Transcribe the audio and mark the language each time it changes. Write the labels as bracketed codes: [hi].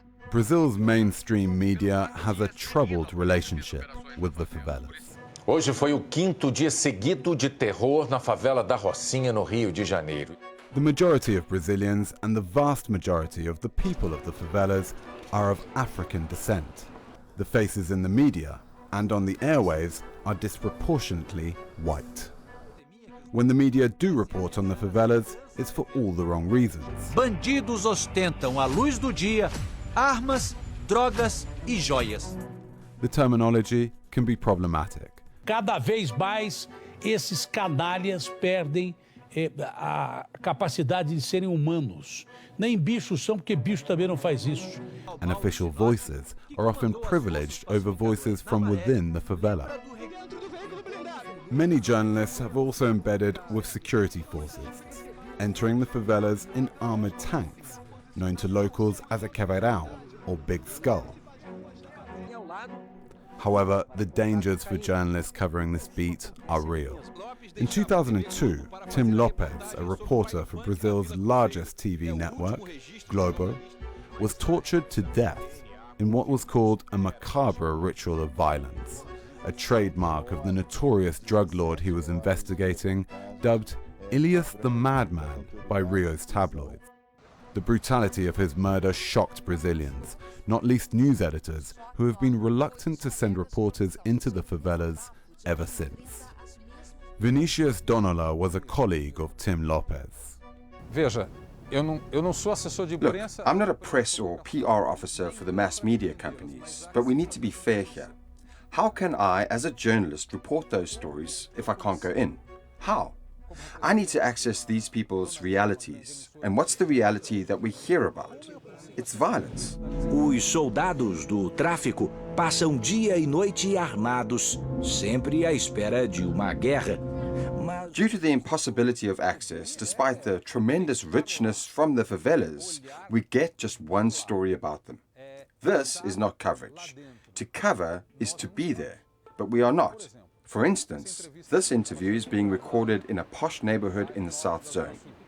[en] Brazil's mainstream media has a troubled relationship with the favelas. [pt] Hoje foi o 5º dia seguido de terror na favela da Rocinha, no Rio de Janeiro. [en] The majority of Brazilians and the vast majority of the people of the favelas are of African descent. The faces in the media and on the airwaves are disproportionately white. When the media do report on the favelas, it's for all the wrong reasons. [pt] Bandidos ostentam à luz do dia armas, drogas e joias. [en] The terminology can be problematic. [pt] Cada vez mais esses canalhas perdem a capacidade de serem humanos. Nem bichos são, porque bicho também não faz isso. [en] And official voices are often privileged over voices from within the favela. Many journalists have also embedded with security forces, entering the favelas in armored tanks, known to locals as a caveirão, or big skull. However, the dangers for journalists covering this beat are real. In 2002, Tim Lopes, a reporter for Brazil's largest TV network, Globo, was tortured to death in what was called a macabre ritual of violence, a trademark of the notorious drug lord he was investigating, dubbed Ilias the Madman by Rio's tabloids. The brutality of his murder shocked Brazilians, not least news editors, who have been reluctant to send reporters into the favelas ever since. Vinicius Donola was a colleague of Tim Lopes. [pt] Veja, eu não sou assessor de [en] Look, [pt] imprensa. [en] I'm not a press or PR officer for the mass media companies, but we need to be fair here. How can I, as a journalist, report those stories if I can't go in? How? I need to access these people's realities. And what's the reality that we hear about? It's violence. [pt] Os soldados do tráfico passam dia e noite armados, sempre à espera de uma guerra. [en] Due to the impossibility of access, despite the tremendous richness from the favelas, we get just one story about them. This is not coverage. To cover is to be there, but we are not. For instance, this interview is being recorded in a posh neighborhood in the South Zone.